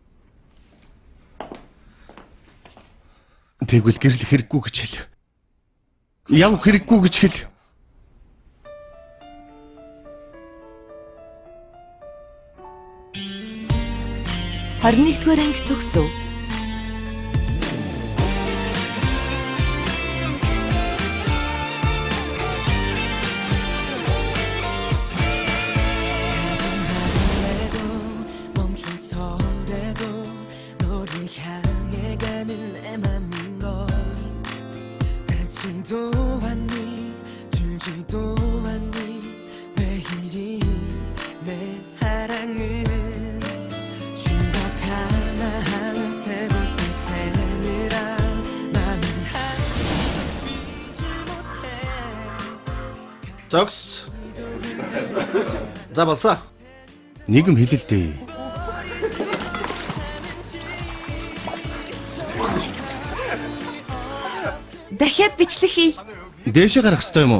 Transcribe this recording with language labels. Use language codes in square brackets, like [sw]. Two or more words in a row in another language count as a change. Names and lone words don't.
[mn] Тэгвэл гэрэл хэрэггүй гэж хэл. Явах хэрэггүй гэж хэл. Хоригдугаар анги төгсөв. [ko] 멈춰서라도 너를 향해 가는 내 맘인 걸 닿지도 않니 줄지도 않니 왜 이리 내 사랑은 추억 하나하나 새로 또 새느라 맘이 한숨 쉬지 못해 [mn] Зогс. За болсоо. Нийгэм хэлэл дээ. Дахиад бичлэг хий. Дээшээ гарах ёстой юм уу?